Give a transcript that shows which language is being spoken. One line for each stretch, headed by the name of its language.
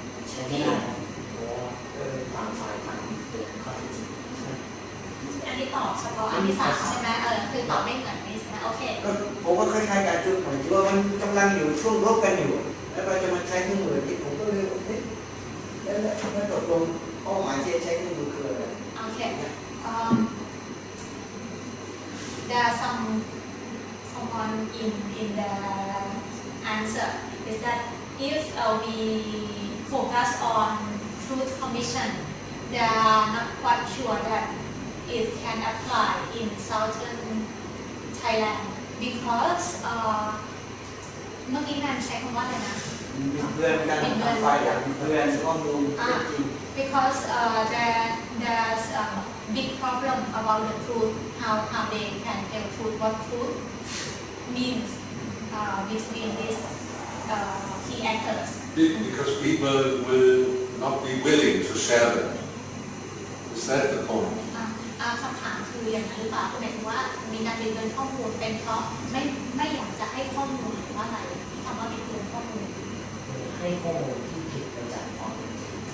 Thai: ใช้ไม่ได้เพราะว่าต่างฝ่ายต่างเปลี่ยนข้อเท็จจริง อันนี้ตอบเฉพาะอันที่3ใช่ไหมคือตอบไม่เหมือนนี้ใช่ไหมโอเค ผมว่าคล้ายๆกันจุดหมายที่ว่ามันกำลังอยู่ช่วงรบกันอยู่แล้วเราจะมาใช้เครื่องมือที่ผมก็เลยแล้วตกลงเป้าหมายที่ใช้เครื่องมือคืออะไร
English: โอเค there are some common in the answer is that if we focus on truth commission they are not quite sure that it can apply in southern Thailand because
Thai: เมื่อกี้แมนใช้คำว่าอะไรนะ
English: เพื่อนกันไฟอย่างเพื่อนข้อมูลจริง because there's a big problem about the truth how they can tell truth what truth means between these key actors because people will not be willing to share them is that the point
Thai: คำถามคืออย่างนั้นหรือเปล่าหมายถึงว่ามีการบิดเบือนข้อมูลเป็นเพราะไม่อยากจะให้ข้อมูลหรือว่าอะไรที่คำว่าบิดเบือนข้อมูล ให้ข้อมูลที่ผิดไปจากความเป็นจริง